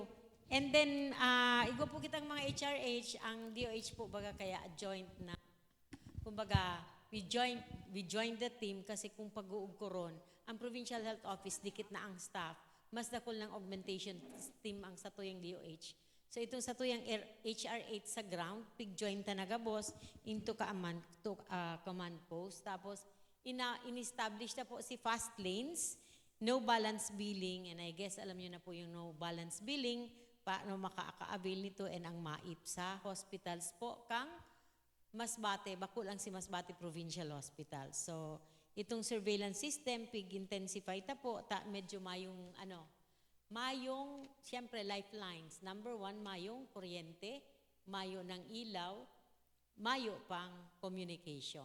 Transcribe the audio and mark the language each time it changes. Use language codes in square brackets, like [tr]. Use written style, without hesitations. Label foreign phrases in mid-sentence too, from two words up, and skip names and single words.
[en] And then, [bik] igo po kitang mga HRH, ang DOH po baga kaya joint na, kumbaga, [en] we joined the team [bik] kasi kung pag-uug ko ron, ang Provincial Health Office, dikit na ang staff, mas dakol ng [en] augmentation team [bik] ang satuyang DOH. So itong satuyang HR8 sa ground, pig-join talaga boss, [en] into command post. [bik] Tapos, in-establish na po si [en] fast lanes, no balance billing, and I guess [tl] alam niyo na po yung [en] no balance billing, [tl] paano makaka-avail nito, [bik] and ang MAIP sa hospitals po kang Masbate, bako lang si Masbate Provincial Hospital. So, itong [en] surveillance system, [bik] pig-intensify ta po, medyo mayong, siyempre, lifelines. Number 1, mayong kuryente, mayo ng ilaw, mayo pang communication.